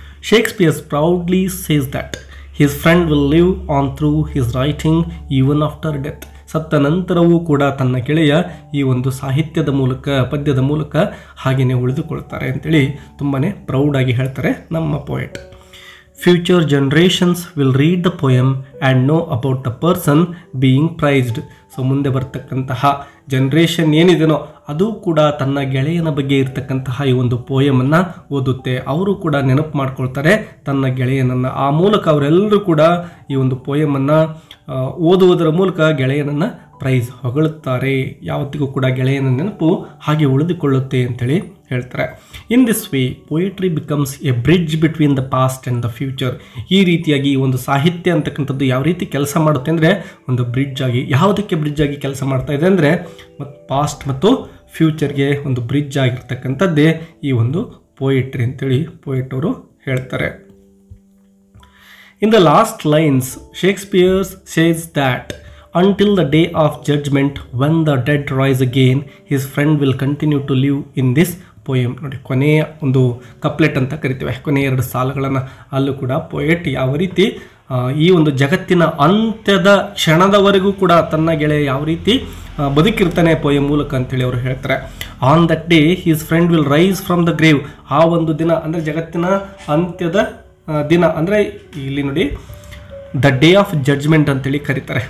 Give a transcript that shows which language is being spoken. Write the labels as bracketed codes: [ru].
[en] Shakespeare's proudly says that his friend will live on through his writing even after death. [kn] ಸತ್ತ ನಂತರವೂ ಕೂಡ ತನ್ನ ಗೆಳೆಯ ಈ ಒಂದು ಸಾಹಿತ್ಯದ ಮೂಲಕ, ಪದ್ಯದ ಮೂಲಕ ಹಾಗೆಯೇ ಉಳಿದುಕೊಳ್ತಾರೆ ಅಂತೇಳಿ ತುಂಬಾ ಪ್ರೌಡಾಗಿ ಹೇಳ್ತಾರೆ ನಮ್ಮ poet. [en] Future generations will read the poem and know about the person being praised. [kn] So ಮುಂದೆ ಬರ್ತಕ್ಕಂತಹ ಜನ್ರೇಷನ್ ಏನಿದೆನೋ ಅದು ಕೂಡ ತನ್ನ ಗೆಳೆಯನ ಬಗ್ಗೆ ಇರತಕ್ಕಂತಹ ಈ ಒಂದು ಪೋಯಮನ್ನು ಓದುತ್ತೆ, ಅವರು ಕೂಡ ನೆನಪು ಮಾಡ್ಕೊಳ್ತಾರೆ ತನ್ನ ಗೆಳೆಯನನ್ನು. ಆ ಮೂಲಕ ಅವರೆಲ್ಲರೂ ಕೂಡ ಈ ಒಂದು ಪೋಯಮನ್ನು ಓದುವುದರ ಮೂಲಕ ಗೆಳೆಯನನ್ನು ಪ್ರೈಸ್ ಹೊಗಳುತ್ತಾರೆ. ಯಾವತ್ತಿಗೂ ಕೂಡ ಗೆಳೆಯನ ನೆನಪು ಹಾಗೆ ಉಳಿದುಕೊಳ್ಳುತ್ತೆ ಅಂತೇಳಿ ಹೇಳ್ತಾರೆ. [en] In this way poetry becomes a bridge between the past and the future. [kn] ಈ ರೀತಿಯಾಗಿ ಈ ಒಂದು ಸಾಹಿತ್ಯ ಅಂತಕ್ಕಂಥದ್ದು ಯಾವ ರೀತಿ ಕೆಲಸ ಮಾಡುತ್ತೆ ಅಂದರೆ ಒಂದು ಬ್ರಿಡ್ಜ್ ಆಗಿ. ಯಾವುದಕ್ಕೆ ಬ್ರಿಡ್ಜ್ ಆಗಿ ಕೆಲಸ ಮಾಡ್ತಾ ಇದೆ ಅಂದರೆ ಪಾಸ್ಟ್ ಮತ್ತು ಫ್ಯೂಚರ್ಗೆ ಒಂದು ಬ್ರಿಡ್ಜ್ ಆಗಿರ್ತಕ್ಕಂಥದ್ದೇ ಈ ಒಂದು ಪೋಯೆಟ್ರಿ ಅಂತೇಳಿ ಪೋಯೆಟ್ ಅವರು ಹೇಳ್ತಾರೆ. [en] In the last lines Shakespeare's says that until the day of judgment when the dead rise again his friend will continue to live in this poem. [kn] ನೋಡಿ, ಕೊನೆಯ ಒಂದು ಕಪ್ಲೆಟ್ ಅಂತ ಕರಿತೇವೆ, ಕೊನೆಯ ಎರಡು ಸಾಲುಗಳನ್ನು, ಅಲ್ಲೂ ಕೂಡ ಪೋಯೆಟ್ ಯಾವ ರೀತಿ ಈ ಒಂದು ಜಗತ್ತಿನ ಅಂತ್ಯದ ಕ್ಷಣದವರೆಗೂ ಕೂಡ ತನ್ನ ಗೆಳೆಯ ಯಾವ ರೀತಿ ಬದುಕಿರ್ತಾನೆ ಪೋಯಂ ಮೂಲಕ ಅಂತೇಳಿ ಅವರು ಹೇಳ್ತಾರೆ. [en] On that day his friend will rise from the grave. [kn] ಆ ಒಂದು ದಿನ ಅಂದರೆ ಜಗತ್ತಿನ ಅಂತ್ಯದ ದಿನ, ಅಂದರೆ ಇಲ್ಲಿ ನೋಡಿ ದ ಡೇ ಆಫ್ ಜಡ್ಜ್ಮೆಂಟ್ ಅಂತೇಳಿ ಕರೀತಾರೆ.